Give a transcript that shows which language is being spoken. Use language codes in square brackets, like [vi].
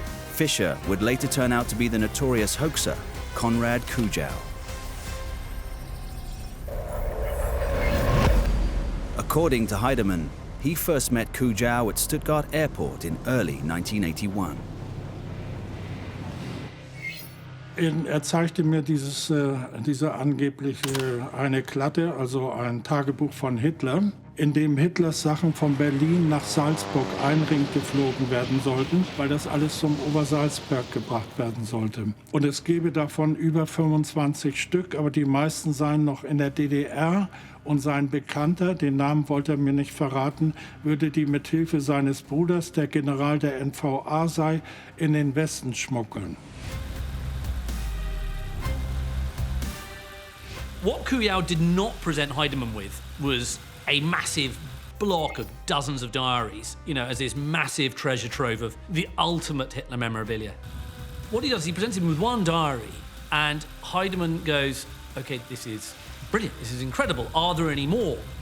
[en] Fischer would later turn out to be the notorious hoaxer, Konrad Kujow. According to Heidemann, he first met Kujow at Stuttgart Airport in early 1981. [de] Er zeigte mir diese angebliche eine Klatte, also ein Tagebuch von Hitler, in dem Hitlers Sachen von Berlin nach Salzburg einring geflogen werden sollten, weil das alles zum Obersalzberg gebracht werden sollte. Und es gäbe davon über 25 Stück, aber die meisten seien noch in der DDR. Und sein Bekannter, den Namen wollte er mir nicht verraten, würde die mit Hilfe seines Bruders, der General der NVA sei, in den Westen schmuggeln. [en] What Kujow did not present Heidemann with was a massive block of dozens of diaries, as this massive treasure trove of the ultimate Hitler memorabilia. What he does, he presents him with one diary, and Heidemann goes, okay, this is brilliant, this is incredible, are there any more?